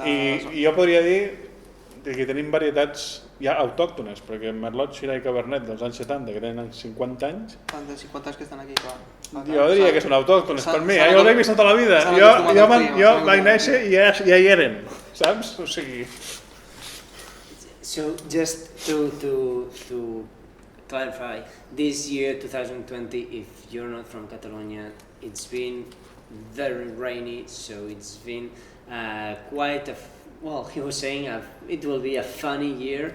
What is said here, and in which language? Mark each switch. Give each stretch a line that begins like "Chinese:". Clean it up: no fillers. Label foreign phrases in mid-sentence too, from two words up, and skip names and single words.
Catalan: I jo podria dir que tenim varietats ja autòctones, perquè merlot, sirà i cabernet dels anys 70, que tenen 50 anys... De 50 anys que estan aquí, clar. Jo diria que són autòctones per mi, jo els he vist tota la vida. Jo vaig néixer i ja hi eren, saps? O sigui...
English: So just to clarify, this year 2020, if you're not from Catalonia, it's been very rainy, so it's been quite a he was saying it will be a funny year.